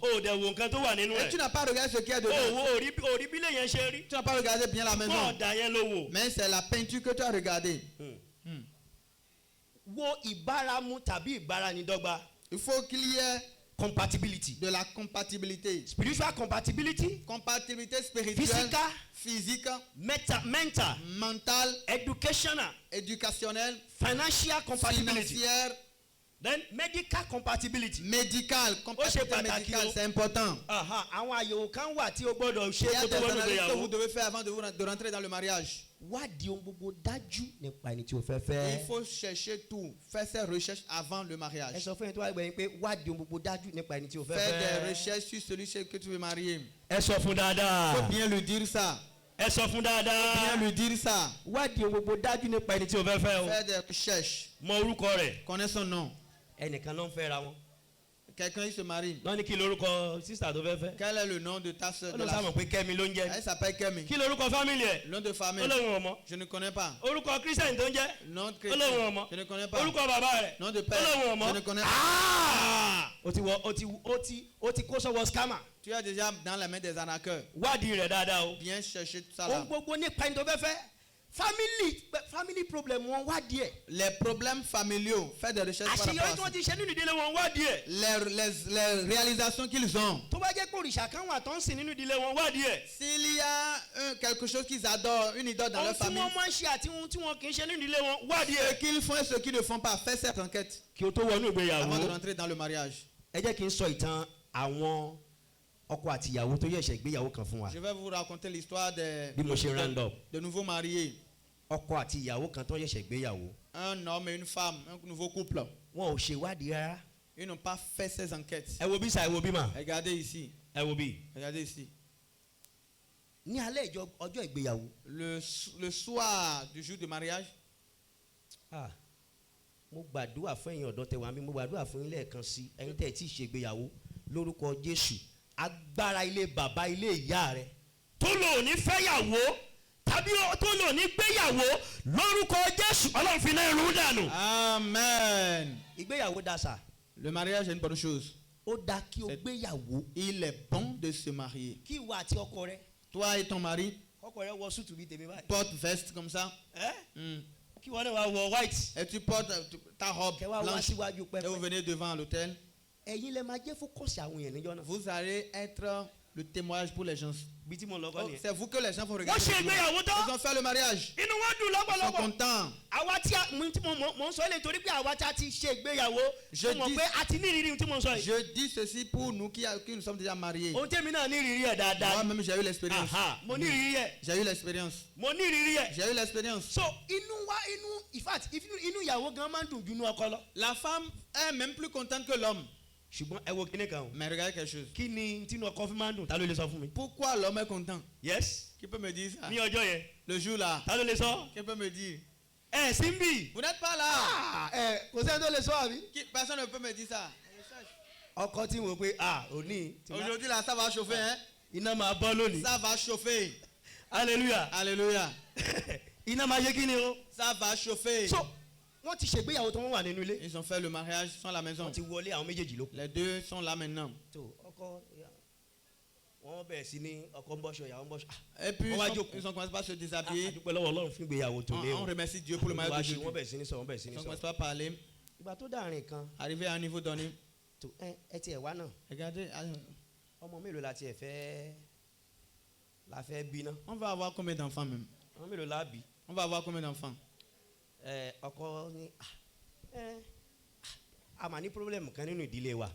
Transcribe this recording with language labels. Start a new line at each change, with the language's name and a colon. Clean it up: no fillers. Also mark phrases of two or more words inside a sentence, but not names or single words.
French: Et tu n'as pas regardé ce qu'il y a dedans. Tu n'as pas regardé bien la maison. Mais c'est la peinture que tu as regardée. Il faut qu'il y ait
English: compatibility.
French: De la compatibilité.
English: Spiritual compatibility.
French: Compatibilité spirituelle. Physique. Mental.
English: Educational.
French: Éducationnelle.
English: Financial compatibility.
French: Financière.
English: Then medical compatibility.
French: Compatibilité médicale, c'est important.
Yoruba: Àwọn àyẹ̀wò kan wà tí o gbọ́dọ̀ ṣe
French: Il y a
Yoruba: kó
French: des
Yoruba: tó wọnú
French: analyses que
Yoruba: ìgbéyàwó.
French: vous devez faire avant de rentrer dans le mariage.
Yoruba: Wádìí ohun gbogbo dájú nípa ẹni tí o fẹ́ fẹ́.
French: Il faut chercher tout, faire ses recherches avant le mariage.
Yoruba: Ẹ sọ fún ẹni tó wá gbẹ̀yìn pé wádìí ohun gbogbo dájú nípa ẹni tí o fẹ́ fẹ́.
French: Faire des recherches sur celui que tu veux marier.
Yoruba: Ẹ sọ fún dáadáa.
French: Il faut bien lui dire ça.
Yoruba: Ẹ sọ fún dáadáa.
French: Bien lui dire ça.
Yoruba: Wádìí ohun gbogbo dájú nípa ẹni tí o fẹ́ fẹ́ o.
French: Faire des recherches.
Yoruba: Mọ orúkọ rẹ̀.
French: Connais son nom.
Yoruba: Ẹnìkan ló ń fẹ́ ra wọn.
French: Quelqu'un il se marie.
Yoruba: Wọ́n ní kí lorúkọ sísà tó fẹ́ fẹ́.
French: Quel est le nom de ta sœur?
Yoruba: Ó lọ sábà pé Kẹ́mi ló ń jẹ́.
French: Elle s'appelle Kemi.
Yoruba: Kí lorúkọ fámìlì ẹ̀?
French: Le nom de famille.
Yoruba: Ó lóun ọmọ.
French: Je ne connais pas.
Yoruba: Orúkọ Christian tó ń jẹ́.
French: Nom de
Yoruba: Ó
French: chrétien.
Yoruba: lóun ọmọ.
French: Je ne connais pas.
Yoruba: Orúkọ bàbá rẹ̀.
French: Nom de
Yoruba: Ó
French: père.
Yoruba: lóun ọmọ.
French: Je ne connais pas.
Yoruba: O ti kó sọ́wọ́ scammer.
French: Tu es déjà dans la main des arnaqueurs.
Yoruba: Wádìí rẹ̀ dáadáa o.
French: Bien chercher tout ça
Yoruba: Ohun
French: là.
Yoruba: gbogbo nípa ẹni tó fẹ́ fẹ́.
English: Family problem
Yoruba: wọn wádìí ẹ̀.
French: Les problèmes familiaux, faire des recherches par
Yoruba: Àṣeyọrí tí
French: rapport à
Yoruba: wọ́n ti ṣe nínú ìdílé wọn wádìí ẹ̀.
French: les réalisations qu'ils ont.
Yoruba: Tó bá jẹ́ pé òrìṣà kan wà tó ń sìn nínú ìdílé wọn wádìí ẹ̀.
French: S'il y a quelque chose qu'ils adorent, une idole dans leur famille,
Yoruba: Ohun tí wọ́n máa ń ṣe àti ohun tí wọn kì í ṣe nínú ìdílé wọn wádìí
French: ce
Yoruba: ẹ̀.
French: qu'ils font et ce qu'ils ne font pas, faire cette enquête
Yoruba: Kí o tó wọnú ìgbéyàwó.
French: avant de rentrer dans le mariage.
Yoruba: Ẹ jẹ́ kí n sọ ìtàn àwọn ọkọ àti ìyàwó tó yẹ̀ṣẹ̀ ìgbéyàwó kan fún wa.
French: Je vais vous raconter l'histoire
Yoruba: Bí mo ṣe
English: round up.
French: de nouveaux mariés.
Yoruba: Ọkọ àti ìyàwó kan tó yẹ̀ṣẹ̀ ìgbéyàwó.
French: Un homme et une femme, un nouveau couple.
Yoruba: Wọn ò ṣe ìwádìí rárá.
French: Ils n'ont pas fait ces enquêtes.
Yoruba: Ẹ wo bí sa ẹ wo bí mà.
French: Regardez ici.
Yoruba: Ẹ wo bí.
French: Regardez ici.
Yoruba: Ní alẹ́ ọjọ́ ìgbéyàwó.
French: Le soir du jour du mariage,
Yoruba: Mo gbàdúrà fún ẹ̀yin ọ̀dọ́ tẹ̀wá mi, mo gbàdúrà fún yín lẹ́ẹ̀kan sí ẹ̀yin tẹ̀ tí ì ṣe ìgbéyàwó lórúkọ Jésù. Agbára ilé bàbá ilé ìyá rẹ̀ tó lò ní fẹ́yàwó tàbí tó lò ní gbéyàwó lórúkọ Jésù Ọlọ́run fi náà rún dànù. Amen. Ìgbéyàwó da sà.
French: Le mariage est une bonne chose.
Yoruba: Ó da kí o gbéyàwó.
French: Il est bon de se marier.
Yoruba: Kí ìwà àti ọkọ rẹ.
French: Toi et ton mari,
Yoruba: Ọkọ rẹ wọ súùtù bíi tèmi báyìí.
French: porte veste comme ça.
Yoruba: Kí wọ́n náà wá wọ white.
French: Et tu portes ta robe
Yoruba: Kẹ wá wá
French: blanche.
Yoruba: síwájú
French: Et vous
Yoruba: pẹpẹ.
French: venez devant l'autel.
Yoruba: Ẹ̀yin lẹ máa jẹ́ fókọ̀sì àwọn èèyàn níjọ́ náà.
French: Vous allez être le témoignage pour les gens.
Yoruba: Bí tí mo lọ kọ́ nìyẹn.
French: C'est vous que les gens vont
Yoruba: Wọ́n
French: regarder.
Yoruba: ṣe ìgbéyàwó tán.
French: Ils ont fait le mariage.
Yoruba: Inú wọn dùn
French: Ils sont
Yoruba: lọ́pọ̀lọpọ̀.
French: contents.
Yoruba: Àwa tí mo ń sọ ilé torí pé àwa tí a ti ṣe ìgbéyàwó.
French: Je
Yoruba: Mo mọ̀
French: dis-
Yoruba: pé a ti ní ìrírí tí mo ń sọ yìí.
French: Je dis ceci pour nous qui nous sommes déjà mariés.
Yoruba: Ohun tèmi náà ní ìrírí ẹ̀ dáadáa.
French: Moi-même, j'ai eu l'expérience.
Yoruba: Mo ní ìrírí ẹ̀.
French: J'ai eu l'expérience.
Yoruba: Mo ní ìrírí ẹ̀.
French: J'ai eu l'expérience.
English: So in fact
Yoruba: inú ìyàwó gan máa ń dùn ju inú ọkọ lọ.
French: La femme est même plus contente que l'homme.
Yoruba: Ṣùgbọ́n ẹ wo kíní kan o.
French: Mais regardez quelque chose.
Yoruba: Kí ni tínú ọkọ fi máa ń dùn? Ta ló lè sọ fún mi?
French: Pourquoi l'homme est content? Yes. Qui peut me dire ça?
Yoruba: Ní ọjọ́ yẹn.
French: Le jour là.
Yoruba: Ta ló lè sọ?
French: Qui peut me dire?
Yoruba: Ẹ sí ń bì.
French: Vous n'êtes pas là.
Yoruba: Kò sẹ́ni tó lè sọ àbí.
French: Personne ne peut me dire ça.
Yoruba: Ọkọ tí mo pe òní.
French: Aujourd'hui là, ça va chauffer, hein?
Yoruba: Iná máa bọ́ lónìí.
French: Ça va chauffer. Hallelujah. Alléluia.
Yoruba: Iná máa yé kí ni o.
French: Ça va chauffer.
Yoruba: So wọ́n ti ṣègbéyàwó tó wọ́n wà nínú ilé.
French: Ils ont fait le mariage, ils sont à la maison.
Yoruba: Wọ́n ti wọlé àwọn méjèèjì ló.
French: Les deux sont là maintenant.
Yoruba: tó ọkọ wọ́n bẹ̀rẹ̀ sí ní ọkọ ń bọ́ṣọ ìyàwó ń bọ́ṣọ.
French: Et puis On va ils ont commencé par se déshabiller.
Yoruba: àdúpẹ́ lọ́wọ́ Ọlọ́run fún ìgbéyàwó tó lé
French: On remercie Dieu pour le mariage de
Yoruba: wọ́n
French: Jésus.
Yoruba: bẹ̀rẹ̀ sí ní sọ wọ́n bẹ̀rẹ̀ sí
French: Ils
Yoruba: ní
French: ont
Yoruba: sọ.
French: commencé par parler.
Yoruba: Ìgbà tó dàrin kan
French: Arrivé à un niveau donné.
Yoruba: tó ẹ tiẹ̀ wá náà
French: Regardez,
Yoruba: ọmọ mélòó la tiẹ̀ fẹ́ bí ná.
French: on va avoir combien d'enfants même?
Yoruba: ọmọ mélòó la bí.
French: On va avoir combien d'enfants?
Yoruba: Ọkọ ní a máa ní pírọ́blẹ̀mù kan nínú ìdílé wa.